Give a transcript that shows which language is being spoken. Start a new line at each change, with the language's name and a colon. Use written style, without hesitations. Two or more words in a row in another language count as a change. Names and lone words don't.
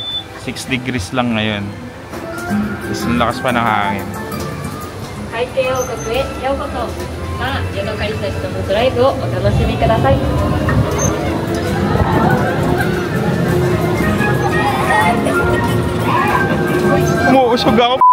Filipino: 6 degrees lang ngayon. Tapos ang lakas pa ng hangin.
Japanese: 海底王国へようこそ。さあ、ヤドカリたちとのドライブをお楽しみください。
Filipino: Umuusog ako.